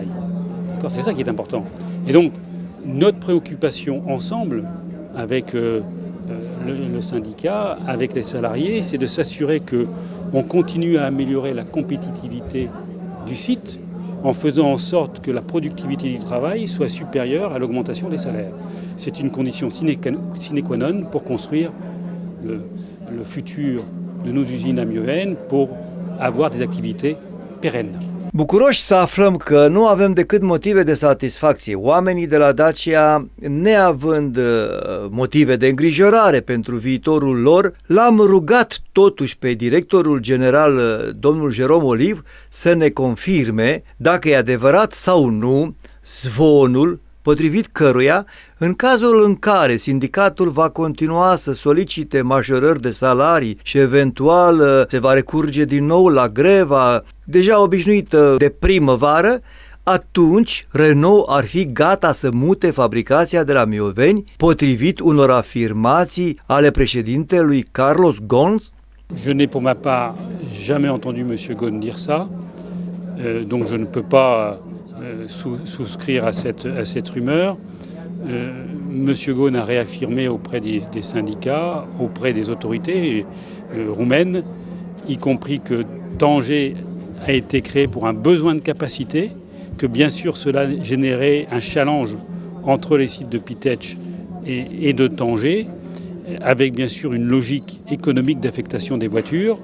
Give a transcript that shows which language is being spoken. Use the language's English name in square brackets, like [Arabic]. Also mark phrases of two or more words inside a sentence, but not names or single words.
[French] C'est ça qui est important. Et donc, notre préoccupation ensemble, avec le syndicat, avec les salariés, c'est de s'assurer qu'on continue à améliorer la compétitivité du site en faisant en sorte que la productivité du travail soit supérieure à l'augmentation des salaires. C'est une condition [Latin] sine qua non [French] pour construire le futur de nos usines à Mioven, pour avoir des activités pérennes. [Romanian] Bucuroși să aflăm că nu avem decât motive de satisfacție. Oamenii de la Dacia, neavând motive de îngrijorare pentru viitorul lor, l-am rugat totuși pe directorul general, domnul Jérôme Olive, să ne confirme dacă e adevărat sau nu zvonul potrivit căruia, în cazul în care sindicatul va continua să solicite majorări de salarii și eventual se va recurge din nou la greva deja obișnuită de primăvară, atunci Renault ar fi gata să mute fabricația de la Mioveni, potrivit unor afirmații ale președintelui Carlos Ghosn? [French] Je n'ai pour ma part jamais entendu M. Ghosn dire ça, donc je ne peux pas souscrire à cette rumeur. Monsieur Ghosn a réaffirmé auprès des syndicats, auprès des autorités roumaines, y compris que Tanger a été créé pour un besoin de capacité, que bien sûr cela générait un challenge entre les sites de Pitech et de Tanger, avec bien sûr une logique économique d'affectation des voitures.